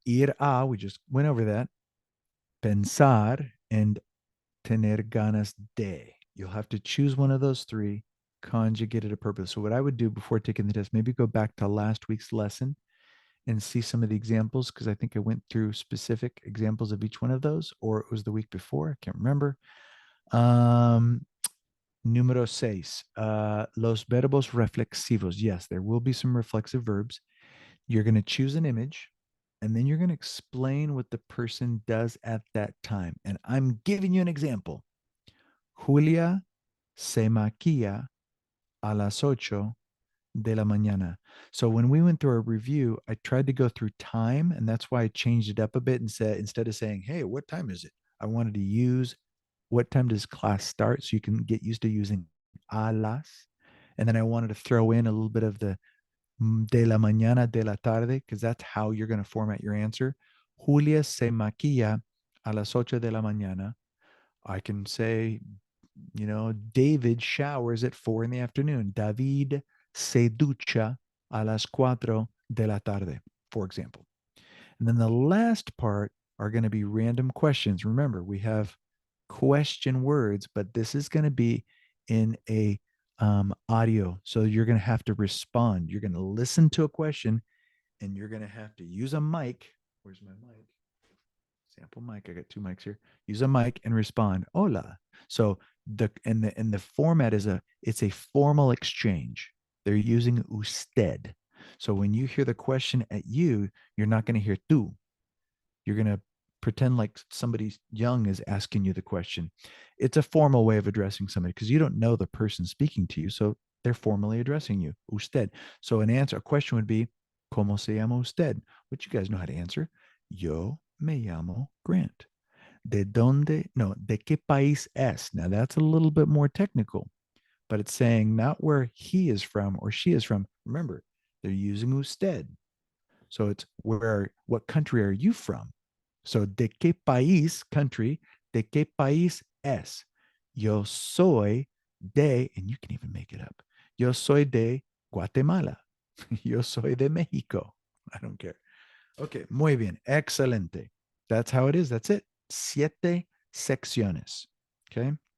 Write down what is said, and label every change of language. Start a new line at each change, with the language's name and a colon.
Spanish: Ir a,
English: we just went over that.
Spanish: Pensar
English: and
Spanish: tener ganas de.
English: You'll have to choose one of those three, conjugate it appropriately. So what I would do before taking the test, maybe go back to last week's lesson and see some of the examples, because I think I went through specific examples of each one of those, or it was the week before. I can't remember.
Spanish: Número seis, los verbos reflexivos.
English: Yes, there will be some reflexive verbs. You're going to choose an image, and then you're going to explain what the person does at that time. And I'm giving you an example.
Spanish: Julia se maquilla a las 8 de la mañana.
English: So when we went through our review, I tried to go through time, and that's why I changed it up a bit and said, instead of saying, hey, what time is it? I wanted to use what time does class start, so you can get used to using a las. And then I wanted to throw in a little bit of the
Spanish: de la mañana, de la tarde,
English: because that's how you're going to format your answer.
Spanish: Julia se maquilla a las 8 de la mañana.
English: I can say, David showers at 4 in the afternoon.
Spanish: David se ducha a las 4 de la tarde,
English: for example. And then the last part are going to be random questions. Remember, we have question words, but this is going to be in a audio. So you're going to have to respond. You're going to listen to a question and you're going to have to use a mic. Where's my mic? Sample mic. I got 2 mics here. Use a mic and respond.
Spanish: Hola.
English: So the format is it's a formal exchange. They're using usted. So when you hear the question at you, you're not going to hear tú. You're going to pretend like somebody young is asking you the question. It's a formal way of addressing somebody because you don't know the person speaking to you. So they're formally addressing you, usted. So a question would be,
Spanish: ¿Cómo se llama usted?
English: Which you guys know how to answer.
Spanish: Yo me llamo Grant. ¿De qué país es?
English: Now that's a little bit more technical, but it's saying not where he is from or she is from. Remember, they're using usted. So it's what country are you from? So
Spanish: de qué país,
English: country,
Spanish: de qué país es? Yo soy de,
English: and you can even make it up.
Spanish: Yo soy de Guatemala. Yo soy de Mexico.
English: I don't care. Okay,
Spanish: muy bien. Excelente.
English: That's how it is. That's it.
Spanish: 7 secciones. Okay.